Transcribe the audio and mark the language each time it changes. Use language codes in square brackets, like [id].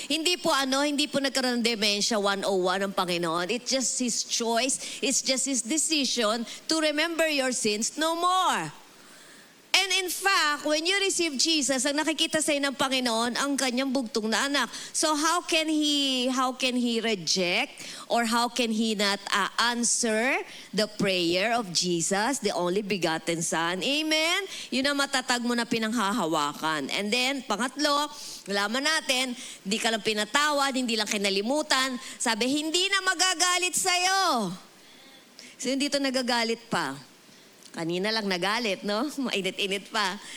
[tl] Hindi po nagkaroon ng dementia 101 ng Panginoon. [en] It's just His choice, it's just His decision to remember your sins no more. And in fact, when you receive Jesus, [tl] ang nakikita sa'yo ng Panginoon, ang kanyang bugtong na anak. [en] So how can he reject or how can he not answer the prayer of Jesus, the only begotten Son? Amen? [tl] Yun ang matatag mo na pinanghahawakan. [en] And then, [tl] pangatlo, alaman natin, hindi ka lang pinatawad, hindi lang kinalimutan. Sabi, hindi na magagalit sa'yo. So, hindi ito nagagalit pa. Kanina lang nagalit, no? Mainit-init pa.